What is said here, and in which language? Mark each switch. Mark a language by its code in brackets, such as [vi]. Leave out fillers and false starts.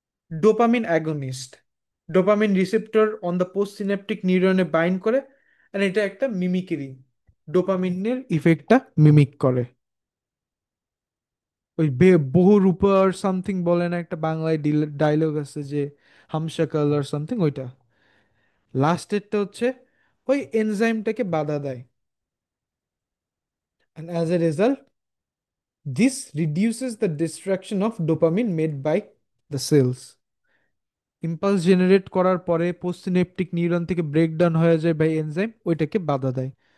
[bn] Dopamine against, dopamine receptor [en] on the post synaptic [bn] নিউরনে bind করে, আর এটা একটা মিমিক্রি, ডোপামিনের ইফেক্টটা মিমিক করে। ওই বহুরূপা আর সামথিং বলে না, একটা বাংলায় ডায়লগ আছে যে হামশাকাল আর সামথিং, ওইটা। লাস্টেরটা হচ্ছে ওই এনজাইমটাকে বাধা দেয়, [en] and as a result this reduces the destruction of dopamine made by the cells. [bn] Impulse generate করার পরে পোস্টসিনেপটিক নিউরন থেকে ব্রেকডাউন হয়ে যায় বাই এনজাইম, ওইটাকে বাধা দেয়।